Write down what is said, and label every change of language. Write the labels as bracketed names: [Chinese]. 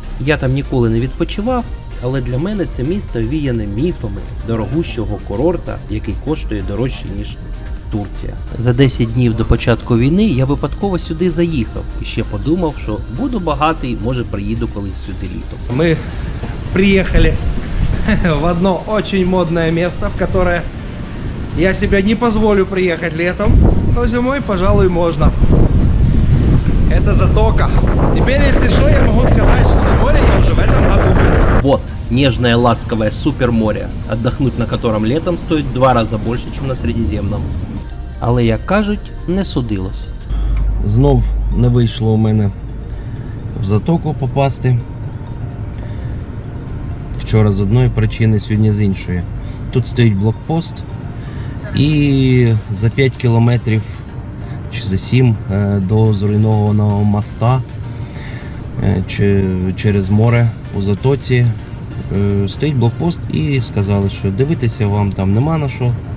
[Ukrainian] Я там ніколи не відпочивав, але для мене це місто віяне міфами дорогущого курорта, який коштує дорожче, ніж Турція. За 10 днів до початку війни я випадково сюди заїхав і ще подумав, що буду багатий, може приїду колись сюди літом. [Russian] Мы приехали в одно очень модное место, в которое я себе не позволю приехать летом, но зимой, пожалуй, можно. Это Затока. Теперь, если что, я могу сказать, что на море я уже в этом году был. Вот, нежное ласковое суперморе, отдохнуть на котором летом стоит [Ukrainian] в 2 рази більше, ніж на Середземному. Але, як кажуть, не судилось. Знов не вийшло у мене в Затоку попасти. Вчора з одної причини, сьогодні з іншої. Тут стоїть блокпост і за 5 кілометрів чи за 7 до зруйнованого моста через море у Затоці стоїть блокпост і сказали, що дивитися вам там нема на що.